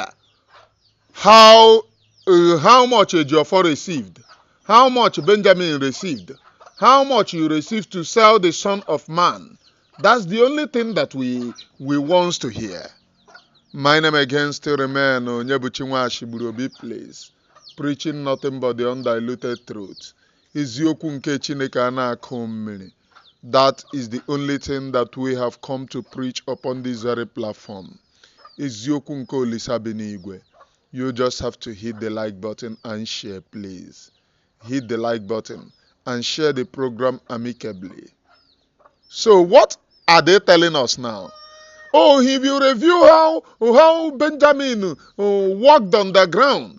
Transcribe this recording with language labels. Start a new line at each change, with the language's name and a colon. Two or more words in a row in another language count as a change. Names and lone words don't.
English: How much Ejiofor received, how much Benjamin received, how much you received to sell the Son of Man. That's the only thing that we want to hear. My name again still remains Onyebuchinwa Ashiburu, please. Preaching nothing but the undiluted truth.
Igbo: Eziokwu nke Chineke ana-akọ mmiri.
English: That is the only thing that we have come to preach upon this very platform.
Igbo: Eziokwu nke Olisa bi n'igwe.
English: You just have to hit the like button and share, please. Hit the like button and share the program amicably. So what are they telling us now? Oh, he will review how Benjamin walked on the ground.